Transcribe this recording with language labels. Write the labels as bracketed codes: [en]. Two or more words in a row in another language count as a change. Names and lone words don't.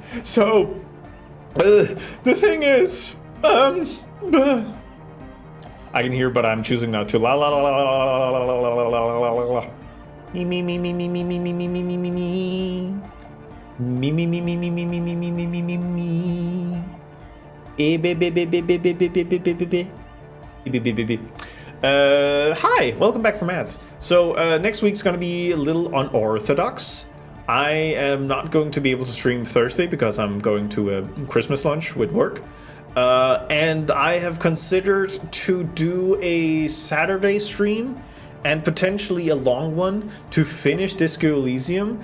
[en] So, the thing is, I can hear, but I'm choosing not to. La la la la la la la la la la la. Me me me me me me me me me me me me me. Me me me me me me me me me me me me me. Eh be be be be be be be be be be be. Be be be be. Hi, welcome back from ads. So next week's gonna be a little unorthodox. I am not going to be able to stream Thursday because I'm going to a Christmas lunch with work. And I have considered to do a Saturday stream and potentially a long one to finish Disco Elysium.